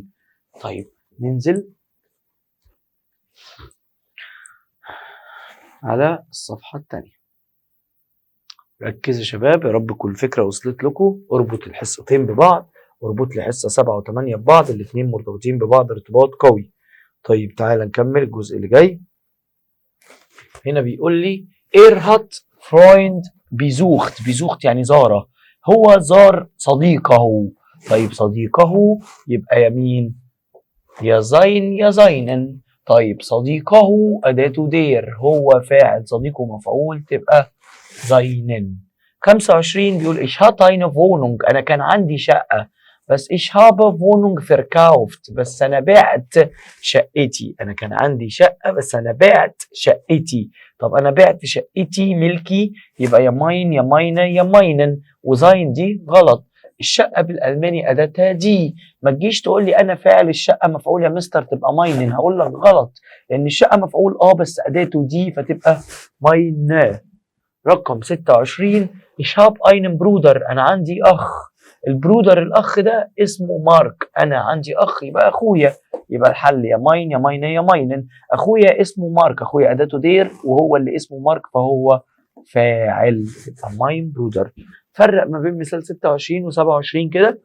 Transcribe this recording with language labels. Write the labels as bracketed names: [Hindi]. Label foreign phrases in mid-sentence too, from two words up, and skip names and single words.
[Arabic] طيب ننزل على الصفحة الثانية. ركزوا يا شباب، يا رب كل فكرة وصلت لكم. اربط الحصتين ببعض، اربط لي حصة 7 و8 ببعض، الاثنين مرتبطين ببعض ارتباط قوي. طيب تعالى نكمل الجزء اللي جاي. هنا بيقول لي [German] hat Freund besucht. [Arabic] besucht يعني زاره، هو زار صديقه. طيب صديقه يبقى يمين يا زين يا زينن. طيب صديقه أداته دير، هو فاعل صديقه مفعول تبقى زينن. [German] 25 بيقول ich hatte eine Wohnung. [Arabic] أنا كان عندي شقة، بس [German] ich habe Wohnung verkauft. [Arabic] بس أنا بعت شقتي. أنا كان عندي شقة بس أنا بعت شقتي. طب أنا بعت شقتي ملكي، يبقى يا ماين يا ماينة يا ماينن، وزاين دي غلط. الشقة بالألماني أداتها دي. ما تجيش تقول لي أنا فاعل الشقة مفعول يا مستر تبقى ماينن، هقول لك غلط، لأن الشقة مفعول بس أداته دي فتبقى ماينة. [German] رقم 26 ich habe einen Bruder، [Arabic] انا عندي اخ. البرودر الاخ ده اسمه مارك، انا عندي اخ يبقى اخويا. يبقى الحل يا ماين يا ماينه يا ماينن. اخويا اسمه مارك، اخويا اداته دير وهو اللي اسمه مارك فهو فاعل، يبقى [German] Mein Bruder. [Arabic] فرق ما بين مثال 26 و27 كده.